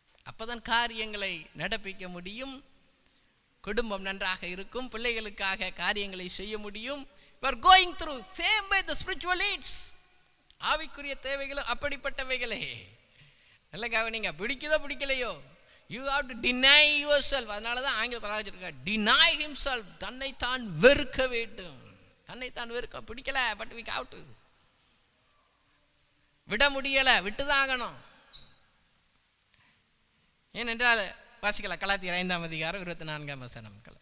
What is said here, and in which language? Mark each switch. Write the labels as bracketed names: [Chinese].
[Tamil] அப்பதான் காரியங்களை நடப்பிக்க முடியும், குடும்பம் நன்றாக இருக்கும், பிள்ளைகளுக்காக காரியங்களை செய்ய முடியும். [English] we are going through same way the spiritual needs. [Tamil] ஆவிக்குரிய தேவைகளும் அப்படிப்பட்டவைகளே. நல்ல கவனிங்க. பிடிக்குதோ பிடிக்கலையோ, [English] you have to deny yourself. [Tamil] அதனால தான் ஆங்கிலத்தில் வச்சிருக்க [English] deny himself. [Tamil] தன்னைத்தான் வெறுக்க வேண்டும். தன்னைத்தான் வெறுக்க பிடிக்கல, [English] But we have to. [Tamil] விட முடியல, விட்டுதான் ஆகணும். ஏனென்றால் வாசிக்கலாம், கலாத்தியர் 5ஆம் அதிகாரம் 24ஆம் வசனம்.